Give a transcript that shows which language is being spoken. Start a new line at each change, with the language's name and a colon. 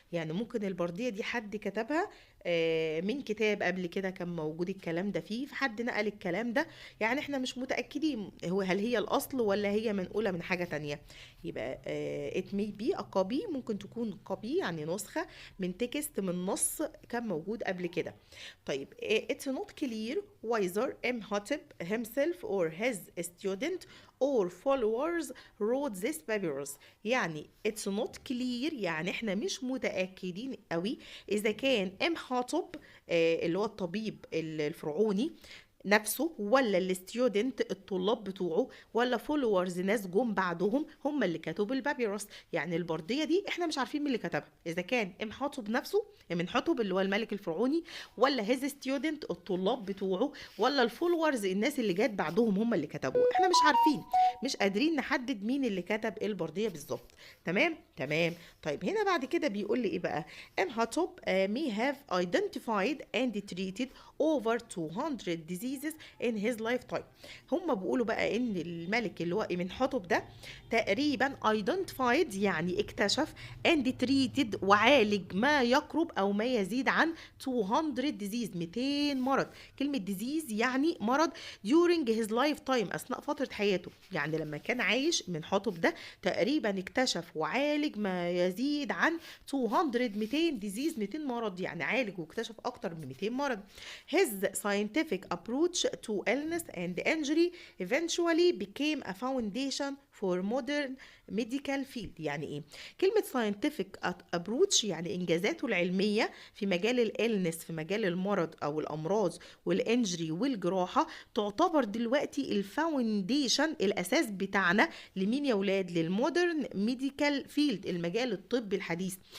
Arabic: يعني ممكن البردية دي حد كتبها من كتاب قبل كده كان موجود الكلام ده فيه، فحد نقل الكلام ده. يعني احنا مش متأكدين هل هي الأصل ولا هي منقولة من حاجة تانية. يبقى
English: it may be a copy،
Arabic: ممكن تكون copy يعني نسخة من تكست من نص كان موجود قبل كده.
English: طيب it's not clear whether Imhotep himself or his student or followers wrote this papyrus.
Arabic: يعني
English: it's not clear
Arabic: يعني احنا مش متأكدين قوي اذا كان امحاطب اللي هو الطبيب الفرعوني نفسه، ولا الستودنت الطلاب بتوعه، ولا فولورز ناس جم بعدهم هم اللي كتبوا البابيروس. يعني البرديه دي احنا مش عارفين مين اللي كتبها، اذا كان امحاطب نفسه منحتب اللي هو الملك الفرعوني، ولا هيز ستودنت الطلاب بتوعه، ولا الفولورز الناس اللي جت بعدهم هم اللي كتبوه. احنا مش عارفين، مش قادرين نحدد مين اللي كتب البرديه بالظبط. تمام تمام. طيب هنا بعد كده بيقول لي ايه بقى؟ امحاطب
English: may have identified and treated over 200 diseases in his lifetime.
Arabic: هم بيقولوا بقى ان الملك اللي هو إمنحتب ده تقريبا identified يعني اكتشف
English: and treated
Arabic: وعالج ما يقرب او ما يزيد عن 200 disease 200 مرض. كلمة disease يعني مرض
English: during his lifetime
Arabic: اثناء فترة حياته، يعني لما كان عايش إمنحتب ده تقريبا اكتشف وعالج ما يزيد عن 200 200 disease 200 مرض، يعني عالج واكتشف اكتر من 200 مرض.
English: His scientific approach to illness and injury eventually became a foundation for modern medical field.
Arabic: يعني ايه كلمة
English: scientific approach؟
Arabic: يعني انجازاته العلمية في مجال الالنس، في مجال المرض او الامراض والانجري والجراحة، تعتبر دلوقتي الفاونديشن الاساس بتاعنا لمين يا ولاد؟ للمودرن ميديكال فيلد، المجال الطبي الحديث.